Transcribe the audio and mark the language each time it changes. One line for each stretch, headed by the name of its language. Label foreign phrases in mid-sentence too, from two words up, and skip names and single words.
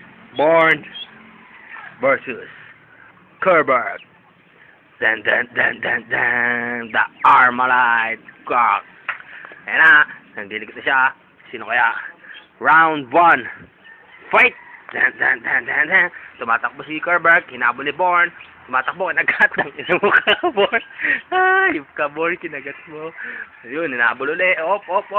English: Born versus Kerberg. Dan dan dan dan dan.
Filipino: The Armalite Cock. Ayan na. Nandilig na siya. Sino kaya?
English: Round 1. Fight! Dan dan dan dan dan.
Filipino: Tumatakbo si Kerberg. Hinabol ni Born. Tumatakbo. Kinagat ng inamukha ka, Born. Ay, ka, Born. Kinagat mo. Ayun, hinabol uli. Op, op, op.